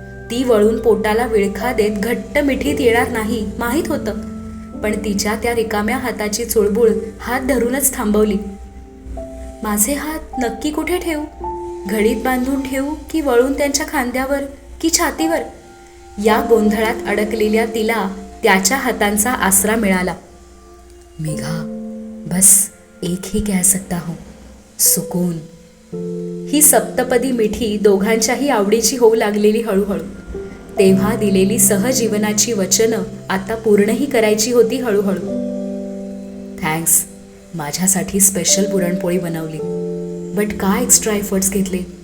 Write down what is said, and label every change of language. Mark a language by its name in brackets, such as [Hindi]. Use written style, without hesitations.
[Marathi] ती वळून पोटाला विळखा देत घट्ट मिठीत येणार नाही माहीत होतं, पण तिच्या त्या रिकाम्या हाताची चुळबुळ हात धरूनच थांबवली. माझे हात नक्की कुठे ठेवू? घडीत बांधून ठेवू की वळून त्यांच्या खांद्यावर की छातीवर? या गोंधळात अडकलेल्या तिला त्याच्या हातांचा आसरा मिळाला. [Hindi] मेघा, बस एक ही कह सकता हूं, सुकून. [Marathi] ही सप्तपदी मिठी दोघांच्याही आवडीची होऊ लागलेली हळूहळू. तेव्हा दिलेली सहजीवनाची वचनं आता पूर्णही करायची होती हळूहळू. थँक्स, माझ्यासाठी स्पेशल पुरणपोळी बनवली. बट काय एक्स्ट्रा एफर्ट्स घेतले.